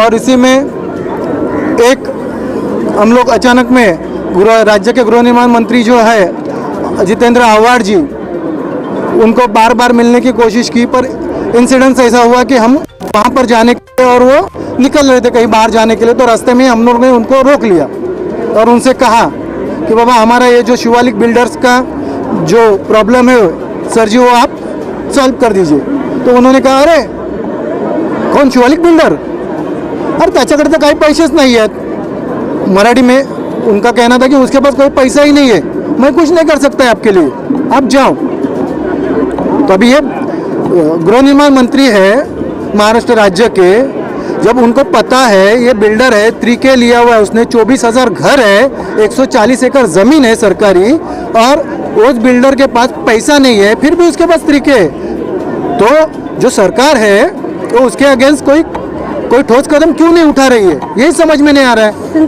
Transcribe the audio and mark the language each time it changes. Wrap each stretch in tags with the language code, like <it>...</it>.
<hi>और इसी में एक हम लोग अचानक में राज्य के गृह निर्माण मंत्री जो है जितेंद्र आव्हाड जी, उनको बार बार मिलने की कोशिश की, पर इंसिडेंस ऐसा हुआ कि हम वहाँ पर जाने के लिए और वो निकल रहे थे कहीं बाहर जाने के लिए, तो रास्ते में हम लोग ने उनको रोक लिया और उनसे कहा कि बाबा हमारा ये जो शिवालिक बिल्डर्स का जो प्रॉब्लम है सर जी, वो आप सॉल्व कर दीजिए। तो उन्होंने कहा</hi> <mr>अरे कोण शिवालिक बिल्डर, अरे त्याच्याकडे तर काही पैसेच नाही आहेत।</mr> <hi>मराठी में उनका कहना था कि उसके पास कोई पैसा ही नहीं है, मैं कुछ नहीं कर सकता है आपके लिए, आप जाओ। तो अभी ये गृह निर्माण मंत्री है महाराष्ट्र राज्य के, जब उनको पता है ये बिल्डर है, तरीके लिया हुआ है उसने, 24,000 घर है, 140 एकड़ ज़मीन है सरकारी, और उस बिल्डर के पास पैसा नहीं है, फिर भी उसके पास तरीके है, तो जो सरकार है तो उसके अगेंस्ट कोई ठोस कदम क्यों नहीं उठा रही है, यही समझ में नहीं आ रहा है।</hi>